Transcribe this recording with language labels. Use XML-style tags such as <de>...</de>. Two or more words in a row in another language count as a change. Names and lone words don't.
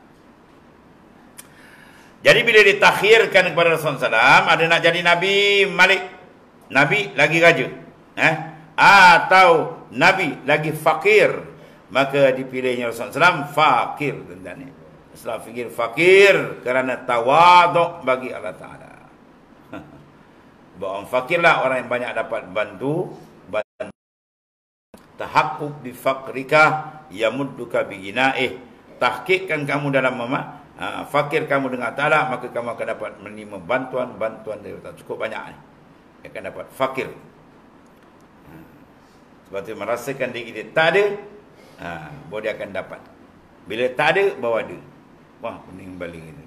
<ms>Jadi bila ditakhirkan kepada Rasulullah SAW, ada nak jadi Nabi Malik, Nabi lagi raja, atau Nabi lagi fakir, maka dipilihnya Rasulullah SAW fakir. Islam fikir fakir kerana tawaduk bagi Allah Ta'ala. Orang fakirlah orang yang banyak dapat bantu.</ms> <ar>تحقق بفقرك يمدك بغناه.</ar> <ms>Tahqiqkan kamu dalam fakir kamu dengan Ta'ala, maka kamu akan dapat menerima bantuan dari Allah. Cukup banyak ni akan dapat fakir. Sebab tu merasakan diri dia tak ada, baru dia akan dapat. Bila tak ada, baru ada. Wah, pening balik ini.</ms>